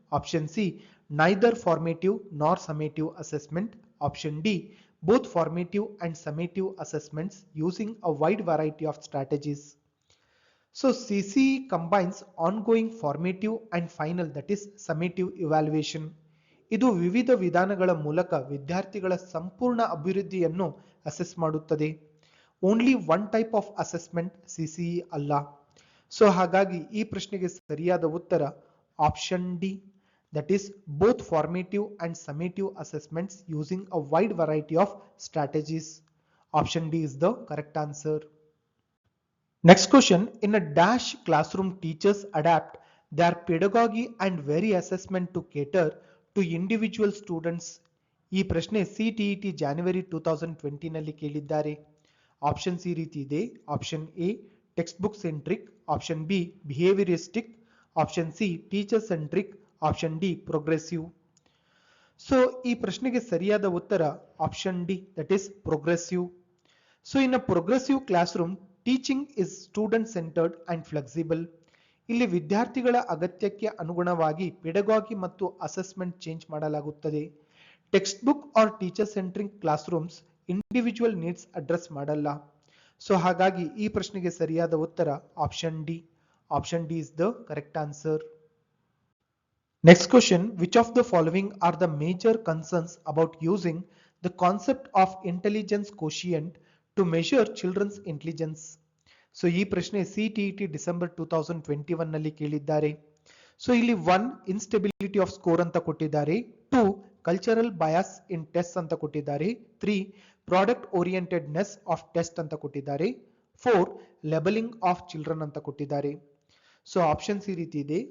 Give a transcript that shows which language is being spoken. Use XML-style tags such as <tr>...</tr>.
<en>Option C, neither formative nor summative assessment. Option D, both formative and summative assessments using a wide variety of strategies. So CCE combines ongoing formative and final, that is summative evaluation.</en> <kn>ಇದು ವಿವಿಧ ವಿಧಾನಗಳ ಮೂಲಕ ವಿದ್ಯಾರ್ಥಿಗಳ ಸಂಪೂರ್ಣ ಅಭಿವೃದ್ಧಿಯನ್ನು assess ಮಾಡುತ್ತದೆ.</kn> <en>Only one type of assessment CCE ಅಲ್ಲ.</en> <kn>So ಹಾಗಾಗಿ ಈ ಪ್ರಶ್ನೆಗೆ ಸರಿಯಾದ ಉತ್ತರ option D,</kn> <en>that is both formative and summative assessments using a wide variety of strategies. Option D is the correct answer. Next question, in a dash classroom teachers adapt their pedagogy and vary assessment to cater to individual students.</en> <kn>ಈ ಪ್ರಶ್ನೆ CTET January 2020 ನಲ್ಲಿ ಕೇಳಿದ್ದಾರೆ.</kn> <en>options</en> <kn>ಈ ರೀತಿ ಇದೆ.</kn> <en>Option A, textbook centric. Option B, behaviouristic. Option C, teacher centric. Option D, progressive.</en> <kn>So ಈ ಪ್ರಶ್ನೆಗೆ ಸರಿಯಾದ ಉತ್ತರ option D,</kn> <en>That is progressive. So in a progressive classroom teaching is student centred and flexible.</en> <kn>ಇಲ್ಲಿ ವಿದ್ಯಾರ್ಥಿಗಳ ಅಗತ್ಯಕ್ಕೆ ಅನುಗುಣವಾಗಿ ಪೆಡಗಾಗಿ ಮತ್ತು assessment change ಮಾಡಲಾಗುತ್ತದೆ.</kn> <en>Textbook or teacher centric classrooms individual needs address ಮಾಡಲ್ಲ.</en> <kn>ಸೊ ಹಾಗಾಗಿ ಈ ಪ್ರಶ್ನೆಗೆ ಸರಿಯಾದ ಉತ್ತರ option D.</kn> <en>Option D is the correct answer. Next question, which of the following are the major concerns about using the concept of intelligence quotient to measure children's intelligence?</en> <kn>So ಈ ಪ್ರಶ್ನೆ CTET December 2021 ನಲ್ಲಿ ಕೇಳಿದ್ದಾರೆ. So ಇಲ್ಲಿ 1, instability of score ಅಂತ ಕೊಟ್ಟಿದ್ದಾರೆ. 2, cultural bias ಇನ್ test ಅಂತ ಕೊಟ್ಟಿದ್ದಾರೆ. 3, product ಓರಿಯೆಂಟೆಡ್ನೆಸ್ of test ಅಂತ ಕೊಟ್ಟಿದ್ದಾರೆ. 4, ಲೆಬಲಿಂಗ್ ಆಫ್ ಚಿಲ್ಡ್ರನ್ ಅಂತ ಕೊಟ್ಟಿದ್ದಾರೆ. ಸೊ ಆಪ್ಷನ್ಸ್ ಈ ರೀತಿ ಇದೆ.</kn>